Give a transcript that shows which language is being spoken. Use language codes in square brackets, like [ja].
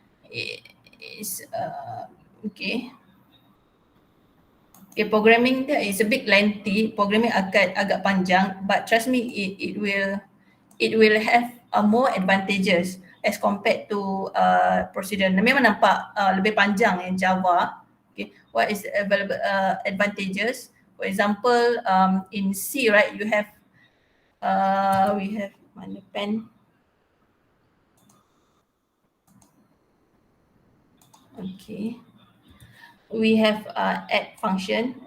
[en] It's okay. Okay, programming there is a bit lengthy. Programming agak panjang, but trust me, it will have more advantages as compared to procedural. [ms] Memang nampak lebih panjang yang Java. [en] Okay, what is available advantages? For example, in C, right, you have we have mana pen? Okay. We have add function.